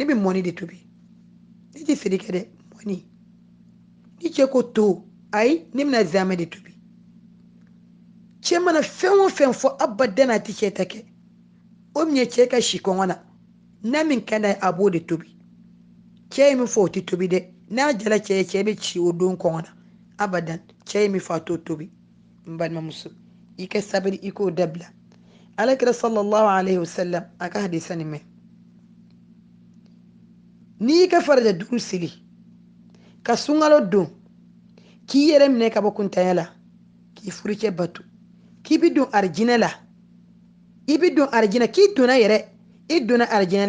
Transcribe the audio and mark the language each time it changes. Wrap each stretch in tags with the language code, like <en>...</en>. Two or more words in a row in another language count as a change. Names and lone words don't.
<bm>bɛ mɔni de tobi ne tɛ siri kɛ dɛ mɔni ni cɛ ko to ayi ne bɛna zamɛ de tobi cɛ mana fɛn o fɛn fɔ abadan a tɛ cɛ ta kɛ o min ye cɛ ka si kɔngɔ na n'a min ka d'a ye a b'o de tobi cɛ ye min fɔ o tɛ tobi dɛ n'a jala cɛ ye cɛ bɛ ci o don kɔngɔ na abadan cɛ ye min fɔ a t'o tobi n balimamuso i ka sabali i k'o dabila alakira</bm> <ar>صلى الله عليه وسلم</ar> <bm>a ka hadisa nin mɛn n'i y'i ka farida duuru seli ka sunkalo don k'i yɛrɛ minɛ ka bɔ kuntanya la k'i furucɛ bato k'i bɛ don arijinɛ la i bɛ don arijinɛ k'i donna yɛrɛ i donna arijinɛ la</bm>